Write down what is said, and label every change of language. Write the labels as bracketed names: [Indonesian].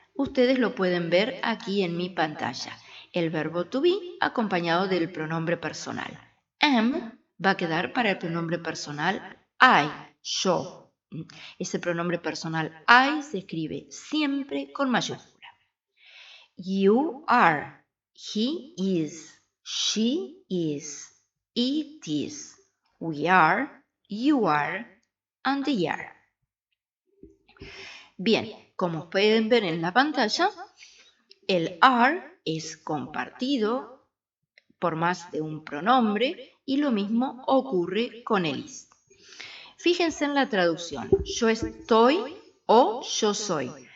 [Spanish] Ustedes lo pueden ver aquí en mi pantalla. El verbo to be acompañado del pronombre personal. Am va a quedar para el pronombre personal I, yo. Ese pronombre personal I se escribe siempre con mayúscula. [English] You are, he is, she is, it is, we are, you are, and they are. [Spanish] Bien, como pueden ver en la pantalla, el are es compartido por más de un pronombre y lo mismo ocurre con el is. Fíjense en la traducción, yo estoy o yo soy.